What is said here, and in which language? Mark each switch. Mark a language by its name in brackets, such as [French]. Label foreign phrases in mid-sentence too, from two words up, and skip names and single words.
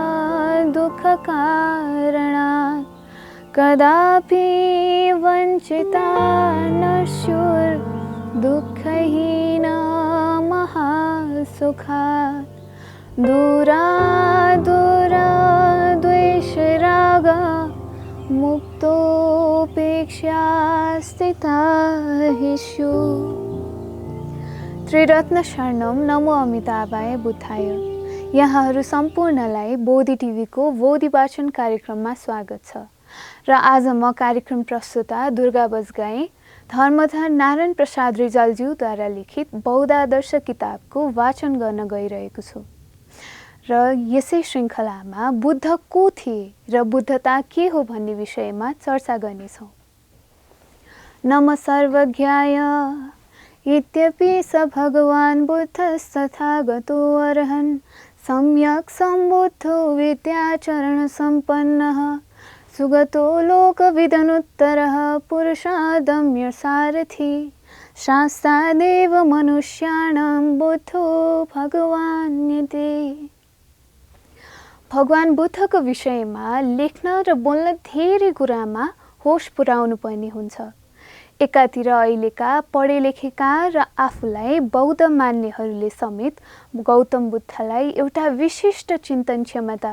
[Sanskrit] दुःखकारणात् कदापि वञ्चिता न स्युर्दुःखहीना महासुखात् दूराद्वैषराग मुक्तोपेक्षा स्थिता हि स्युः। त्रिरत्न शरणम नमो अमिताभाय बुद्धाय। [Nepali] यहाँहरू सम्पूर्णलाई बोधि टिभीको बोधि वाचन कार्यक्रममा स्वागत छ र आज म कार्यक्रम प्रस्तुता दुर्गा बजगाई धर्मधर नारायण प्रसाद रिजालज्यूद्वारा लिखित बौद्ध आदर्श किताबको वाचन गर्न गइरहेको छु र यसै श्रृङ्खलामा बुद्ध को थिए र बुद्धता के हो भन्ने विषयमा चर्चा गर्नेछौँ। [Sanskrit] नम सर्वज्ञाय इत्यपि स भगवान् बुद्धस्तथागतो अर्हन् सम्यक् सम्बुद्धो विद्याचरण सम्पन्नः सुगतो लोकविदनुत्तरः पुरुषादम्य सारथि शास्त्रादेव मनुष्याणां बुद्धो भगवान्यते। [Nepali] भगवान बुद्धको विषयमा लेख्न र बोल्न धेरै कुरामा होस पुर्याउनु पर्ने हुन्छ। एकातिर अहिलेका पढे लेखेका र आफूलाई बौद्ध मान्नेहरूले समेत गौतम बुद्धलाई एउटा विशिष्ट चिन्तन क्षमता